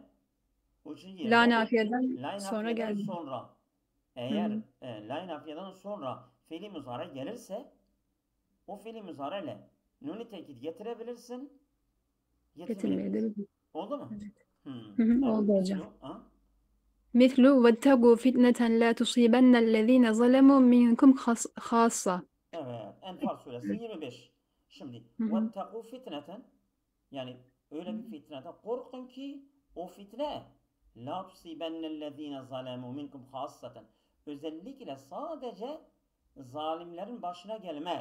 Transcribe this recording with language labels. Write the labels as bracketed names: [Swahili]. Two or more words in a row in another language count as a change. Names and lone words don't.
[Turkish] La nafiyeden la sonra nafiyeden geldi. sonra eğer la nafiyeden sonra fiili muzari gelirse o fiili muzari ile nuni tekid getirebilirsin, getirmeyebilirsin. Getirmeyebilir. Oldu mu? Evet. Evet. Oldu hocam. Ha? [Arabic] مثل واتقوا فتنة لا تصيبن الذين ظلموا منكم خاصة. [Turkish] Evet. Enfal suresi 25. Şimdi Hı hı. [Arabic] واتقوا فتنة, [Turkish] yani öyle bir fitneden korkun ki o fitne [Arabic] لا تصيبن الذين ظلموا منكم خاصة, [Turkish] özellikle sadece zalimlerin başına gelmez.